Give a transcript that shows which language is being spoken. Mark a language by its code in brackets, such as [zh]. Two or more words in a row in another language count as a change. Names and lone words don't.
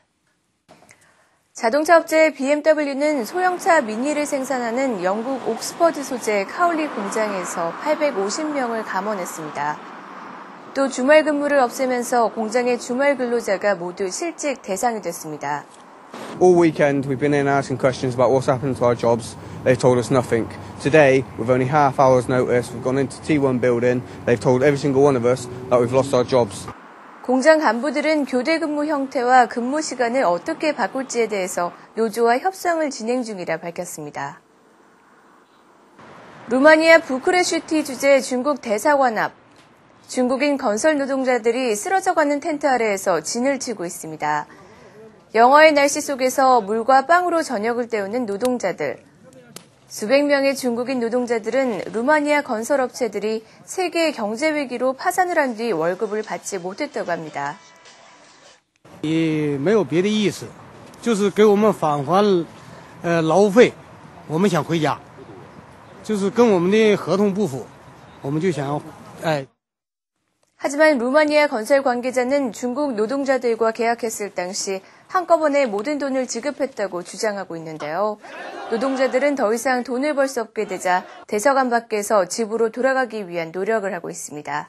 [ko] 자동차 업체 BMW는 소형차 미니를 생산하는 영국 옥스퍼드 소재 카올리 공장에서 850명을 감원했습니다. 또 주말 근무를 없애면서 공장의 주말 근로자가 모두 실직 대상이 됐습니다. [en] All weekend we've been in asking questions about what's happened to our jobs. They've told us nothing. Today, with only half hour's notice, we've gone into T1 building. They've told every single one of us that we've lost our jobs. [ko] 공장 간부들은 교대 근무 형태와 근무 시간을 어떻게 바꿀지에 대해서 노조와 협상을 진행 중이라 밝혔습니다. 루마니아 부쿠레슈티 주재 중국 대사관 앞. 중국인 건설 노동자들이 쓰러져가는 텐트 아래에서 진을 치고 있습니다. 영하의 날씨 속에서 물과 빵으로 저녁을 때우는 노동자들. 수백 명의 중국인 노동자들은 루마니아 건설업체들이 세계 경제 위기로 파산을 한 뒤 월급을 받지 못했다고 합니다. [zh] 也没有别的意思，就是给我们返还劳务费，我们想回家，就是跟我们的合同不符，我们就想 [ko] 하지만 루마니아 건설 관계자는 중국 노동자들과 계약했을 당시 한꺼번에 모든 돈을 지급했다고 주장하고 있는데요. 노동자들은 더 이상 돈을 벌 수 없게 되자 대사관 밖에서 집으로 돌아가기 위한 노력을 하고 있습니다.